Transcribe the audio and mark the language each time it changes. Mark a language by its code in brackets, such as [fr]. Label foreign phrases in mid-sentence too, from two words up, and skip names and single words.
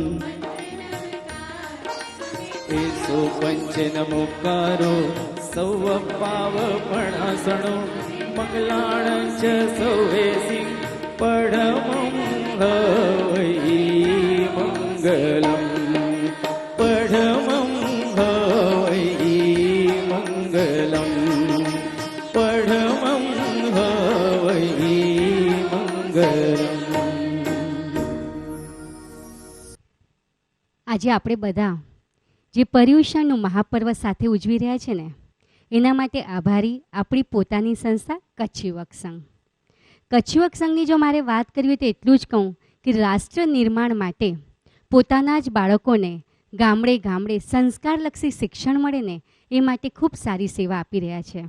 [pra] एसो पंच नमोकारो सौव पावपणासणो मंगलाण च सौवेसि पढमं हवै मंगलम् पढमं हवै मंगलम् पढमं हवै मंगलम्। [gu] આજે આપણે બધા જે પર્યુષણનું મહાપર્વ સાથે ઉજવી રહ્યા છે ને, એના માટે આભારી આપણી પોતાની સંસ્થા કચ્છ યુવક સંઘ. કચ્છ યુવક સંઘની જો મારે વાત કરવી હોય તો એટલું જ કહું કે રાષ્ટ્ર નિર્માણ માટે પોતાના જ બાળકોને ગામડે ગામડે સંસ્કારલક્ષી શિક્ષણ મળે ને એ માટે ખૂબ સારી સેવા આપી રહ્યા છે.